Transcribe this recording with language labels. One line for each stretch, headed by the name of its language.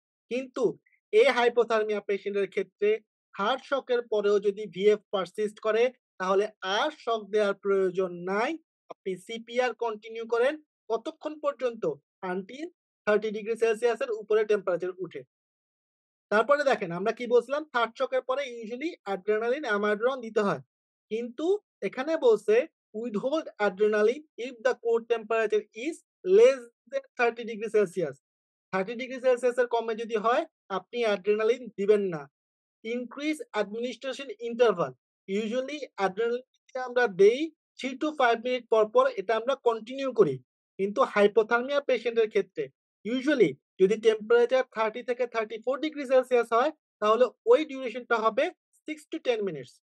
Bangla: কিন্তু এই হাইপোথার্মিয়া পেশেন্টের ক্ষেত্রে থার্ড শকের পরেও যদি ভিএফ পারসিস্ট করে তাহলে আর শক দেওয়ার প্রয়োজন নাই। আপনি সিপিআর কন্টিনিউ করেন কতক্ষণ পর্যন্ত? আনটিল 30 ডিগ্রি সেলসিয়াস এর উপরে টেম্পারেচার উঠে। তারপরে দেখেন আমরা কি বলছিলাম থার্ড শকের পরে ইউজুয়ালি অ্যাড্রিনালিন, অ্যামাইডোরান দিতে হয়। কিন্তু এখানে বলছে
English: withhold adrenaline if the core temperature is less than 30 degree Celsius.
Bangla: 30 degree Celsius এর কমে যদি হয় আপনি অ্যাড্রিনালিন দিবেন না। Increase administration interval. Usually adrenaline আমরা দেই 3 to 5 মিনিট পর, পর এটা আমরা কন্টিনিউ করি। কিন্তু হাইপোথার্মিয়া পেশেন্টের ক্ষেত্রে ইউজুয়ালি যদি টেম্পারেচার 30 থেকে 34 ডিগ্রি সেলসিয়াস হয় তাহলে ওই ডিউরেশনটা হবে 6 to 10 মিনিটস।